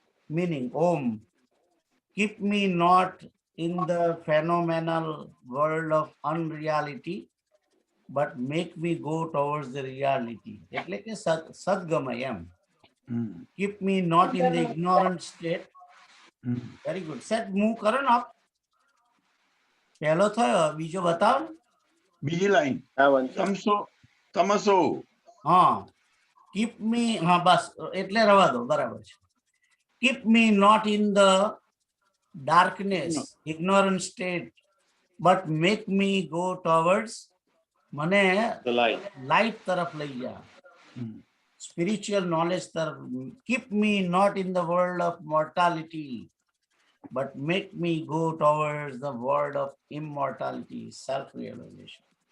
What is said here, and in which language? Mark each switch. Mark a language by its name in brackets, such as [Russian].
[English] Meaning Om, keep me not in the phenomenal world of unreality but make me go towards the reality. [Gujarati] એટલે કે સદગમય એમ. [English] Keep me not in the ignorant state. Very good. [Gujarati] Set move કરો ને આપ. પહેલો થયો, બીજો બતાવો ને. બીજી લાઈન હા વંશા. [Sanskrit] તમસો તમસો [Gujarati] હા, [English] keep me, [Gujarati] હા બસ એટલે રવા દો, બરાબર છે. [English] Keep me not in the darkness, ignorant state, but make me go towards, [Gujarati] મને [English] The light. [Gujarati] લાઈટ તરફ લઈ જા, [English] spiritual knowledge [Gujarati] તરફ. [English] Keep me not in the world of mortality, but make me go towards the world of immortality, self realization.